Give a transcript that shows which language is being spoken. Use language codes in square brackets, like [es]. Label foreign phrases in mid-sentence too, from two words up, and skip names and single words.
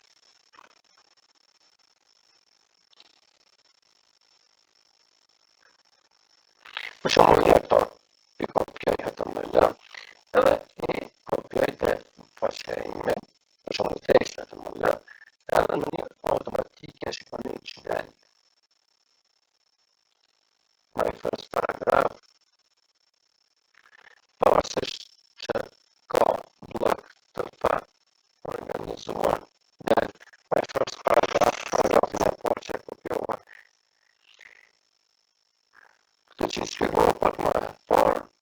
[sq] Për shembull, ja këto, i kopjoj HTML edhe i kopjoj të faqja ime, për shembull text HTML, edhe në një automatike shikoni që del [en] my first paragraph, [sq] pavarësisht që ka blok të pa organizuar, del [en] my first paragraph, [sq] paragrafin e parë që e kopjova. Këtë që i shpjegova pak më parë,